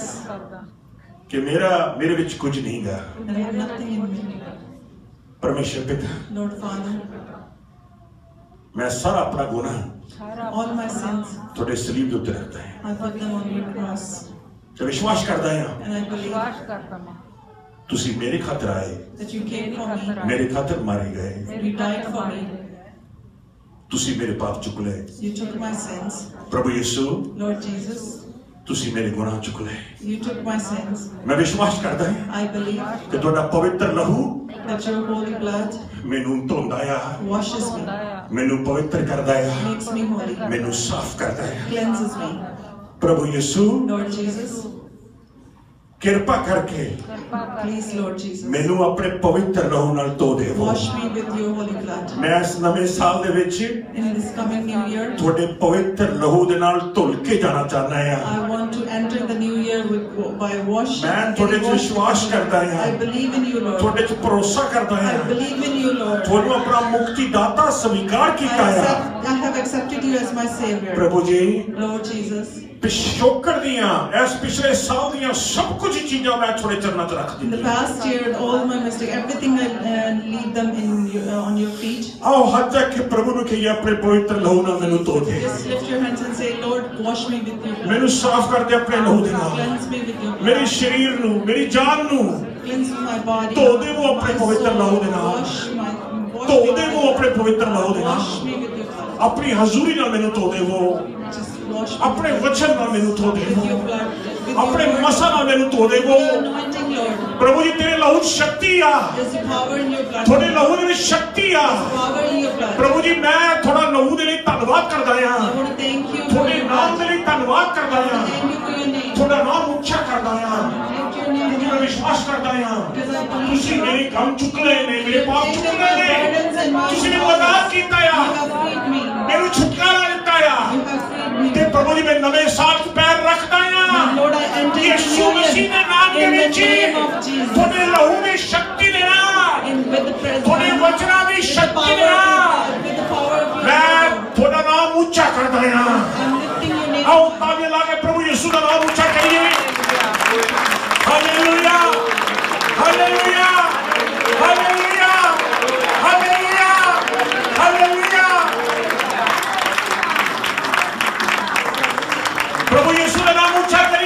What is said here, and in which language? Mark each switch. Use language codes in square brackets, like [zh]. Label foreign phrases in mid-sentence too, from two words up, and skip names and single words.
[pa] ਕਿ ਮੇਰੇ ਵਿਚ ਕੁਛ ਨਹੀਂ ਗਾ। [en] that I have nothing in me. [pa] ਪਰਮੇਸ਼ਵਰ ਪਿਤਾ, [en] Lord Father, [pa] ਮੈਂ ਸਾਰਾ ਅਪਣਾ ਗੁਨਾਹ [en] all my sins, [pa] ਥੋੜੇ ਸਲੀਬ ਉੱਤੇ ਰਖਤਾ ਹੈ। [en] I put them on your cross. [pa] ਤੋ ਵਿਸ਼ਵਾਸ ਕਰਤਾ ਹੈ [en] And I believe [pa] ਤੁਸੀ ਮੇਰੇ ਖਾਤਿਰ ਆਏ, [en] that you came for me. [pa] ਮੇਰੇ ਖਾਤਿਰ ਮਾਰੇ ਗਏ, [en] You died for me. [pa] ਤੁਸੀ ਮੇਰੇ ਪਾਪ ਚੁਕ ਲੇ। [en] You took my sins. [pa] ਪ੍ਰਭੂ ਯੀਸ਼ੂ, [en] Lord Jesus, [pa] ਤੁਸੀਂ ਮੇਰੇ ਗੁਨਾਹ ਚੁੱਕ ਲਏ। [en] You took my sins. [pa] ਮੈਂ ਵਿਸ਼ਵਾਸ ਕਰਦਾ ਹਾਂ [en] I believe [pa] ਕਿ ਤੁਹਾਡਾ ਪਵਿੱਤਰ ਲਹੂ [en] that your holy blood [pa] ਮੈਨੂੰ ਧੋਂਦਾ ਆ, [en] washes me, [pa] ਮੈਨੂੰ ਪਵਿੱਤਰ ਕਰਦਾ ਆ, [en] makes me holy, [pa] ਮੈਨੂੰ ਸਾਫ਼ ਕਰਦਾ ਆ। [en] cleanses me. [pa] ਪ੍ਰਭੂ ਯਿਸੂ [en] Lord Jesus, [pa] ਕਿਰਪਾ ਕਰਕੇ [en] please Lord Jesus, [pa] ਮੈਨੂੰ ਆਪਣੇ ਪਵਿੱਤਰ ਲਹੂ ਨਾਲ ਧੋ ਦੇਵੋ। [en] wash me with your holy blood. [pa] ਮੈਂ ਇਸ ਨਵੇਂ ਸਾਲ ਦੇ ਵਿੱਚ [en] In this coming new year, [pa] ਤੁਹਾਡੇ ਪਵਿੱਤਰ ਲਹੂ ਦੇ ਨਾਲ ਧੁਲ ਕੇ ਜਾਣਾ ਚਾਹੁੰਦਾ [en] I [pa] ਹਾਂ। [en] want to enter the new year by washing. [pa] ਮੈਂ ਤੁਹਾਡੇ 'ਚ ਵਿਸ਼ਵਾਸ ਕਰਦਾ ਹਾਂ, [en] I believe in you, Lord. [pa] ਤੁਹਾਡੇ 'ਚ ਭਰੋਸਾ ਕਰਦਾ [en] I [pa] ਹਾਂ, [en] believe in you, Lord. [pa] ਤੁਹਾਨੂੰ ਆਪਣਾ ਮੁਕਤੀ ਦਾਤਾ ਸਵੀਕਾਰ ਕੀਤਾ ਹੈ। [en] I have accepted you as my Savior. [pa] ਪ੍ਰਭੂ ਜੀ [en] Lord Jesus, [pa] ਪਿਛੋਕੜ ਦੀਆਂ ਇਸ ਪਿਛਲੇ ਸਾਲ ਦੀਆਂ ਸਭ ਕੁਝ ਚੀਜ਼ਾਂ ਮੈਂ ਤੁਹਾਡੇ ਚਰਨਾਂ 'ਚ ਰੱਖ [en] in the [pa] ਦਿੱਤੀਆਂ। [en] past year, all my mistakes, everything I leave them on your feet. [pa] ਆਓ ਹੱਥ ਚੱਕ ਕੇ ਪ੍ਰਭੂ ਨੂੰ ਕਹੀਏ ਆਪਣੇ ਪਵਿੱਤਰ ਲਹੂ ਨਾਲ ਮੈਨੂੰ ਧੋ ਦੇ, [en] Just lift your hands and say, Lord, wash me with your blood. [pa] ਮੈਨੂੰ ਸਾਫ਼ ਕਰ ਦੇ ਆਪਣੇ ਲਹੂ ਦੇ ਨਾਲ। [en] Cleanse me with your blood. [pa] ਮੇਰੇ ਸਰੀਰ ਨੂੰ, ਮੇਰੀ ਜਾਨ ਨੂੰ [en] Cleanse my body. [pa] ਧੋ ਦੇਵੋ ਆਪਣੇ [en] my [pa] ਪਵਿੱਤਰ [en] soul. [pa] ਲਹੂ ਦੇ ਨਾਲ। [en] Wash [pa] ਧੋ [en] me [pa] ਦੇਵੋ ਆਪਣੇ ਪਵਿੱਤਰ ਲਹੂ ਦੇ ਨਾਲ। [en] wash me with your blood. [pa] ਆਪਣੀ ਹਜ਼ੂਰੀ ਨਾਲ ਮੈਨੂੰ ਧੋ ਦੇਵੋ, [en] Just wash me [pa] ਆਪਣੇ ਵਚਨ ਨਾਲ ਮੈਨੂੰ ਧੋ [en] with your [pa] ਦੇਵੋ, [en] blood. With your [pa] ਆਪਣੇ [en] word. [pa] ਮਸਾਂ ਨਾਲ ਮੈਨੂੰ ਧੋ ਦੇਵੋ। [en] With your anointing, Lord. [pa] ਪ੍ਰਭੂ ਜੀ ਤੇਰੇ ਲਹੂ 'ਚ ਸ਼ਕਤੀ ਆ, [en] There's power in your blood. [pa] ਤੁਹਾਡੇ ਲਹੂ ਦੇ ਵਿੱਚ ਸ਼ਕਤੀ ਆ। [en] Power in your blood. [pa] ਪ੍ਰਭੂ ਜੀ ਮੈਂ ਤੁਹਾਡਾ ਲਹੂ ਦੇ ਲਈ ਧੰਨਵਾਦ ਕਰਦਾ [en] I [pa] ਹਾਂ, [en] want to thank you for [pa] ਤੁਹਾਡੇ [en] your [pa] ਨਾਮ [en] blood. [pa] ਦੇ ਲਈ ਧੰਨਵਾਦ ਕਰਦਾ ਹਾਂ, [en] Thank you for your name. [pa] ਤੁਹਾਡਾ ਨਾਮ ਉੱਚਾ ਕਰਦਾ ਹਾਂ। [en] Lift your name [pa] ਮੈਂ [en] up. [pa] ਵਿਸ਼ਵਾਸ ਕਰਦਾ ਹਾਂ [en] Because I believe [pa] ਤੁਸੀਂ [en] you. [pa] ਮੇਰੇ ਕੰਮ ਚੁੱਕ ਲਏ ਨੇ, ਮੇਰੇ ਪਾਪ [en] You've [pa] ਚੁੱਕ [en] taken [pa] ਲਏ [en] my [pa] ਨੇ, [en] burdens and my [pa] ਤੁਸੀਂ ਮੈਨੂੰ [en] sorrows. [pa] ਆਜ਼ਾਦ ਕੀਤਾ [en] You [pa] ਆ, [en] have freed me. [pa] ਮੈਨੂੰ ਛੁਟਕਾਰਾ ਦਿੱਤਾ ਆ। [en] You have freed me. [pa] ਤੇ ਪ੍ਰਭੂ ਜੀ ਮੈਂ ਨਵੇਂ ਸਾਲ 'ਚ ਪੈਰ ਰੱਖਦਾ ਆ। [en] Lord, I enter into [pa] ਯਿਸੂ [en] your [pa] ਮਸੀਹ ਦੇ ਨਾਮ ਦੇ [en] in the [pa] ਵਿੱਚ [en] name of Jesus. [pa] ਤੁਹਾਡੇ ਲਹੂ ਦੀ ਸ਼ਕਤੀ ਦੇ ਨਾਲ, [en] With the presence, [pa] ਤੁਹਾਡੇ ਵਚਨਾਂ ਦੀ [en] with the [pa] ਸ਼ਕਤੀ [en] power [pa] ਦੇ [en] of your [pa] ਨਾਲ [en] blood, with the power of your [pa] ਮੈਂ [en] blood. [pa] ਤੁਹਾਡਾ ਨਾਮ ਉੱਚਾ ਕਰਦਾ ਆ। [en] I'm lifting your name. [pa] ਆਓ ਤਾਲੀਆਂ ਲਾ ਕੇ ਪ੍ਰਭੂ ਯਿਸੂ ਦਾ ਨਾਮ ਉੱਚਾ ਕਰੀਏ। ਹਾਲੇਲੂਇਆ, ਹਾਲੇਲੂਇਆ, ਹਾਲੇਲੂਇਆ, ਹਾਲੇਲੂਇਆ, ਹਾਲੇਲੂਇਆ। ਪ੍ਰਭੂ ਯਿਸੂ ਦਾ ਨਾਮ ਉੱਚਾ ਕਰੀਏ।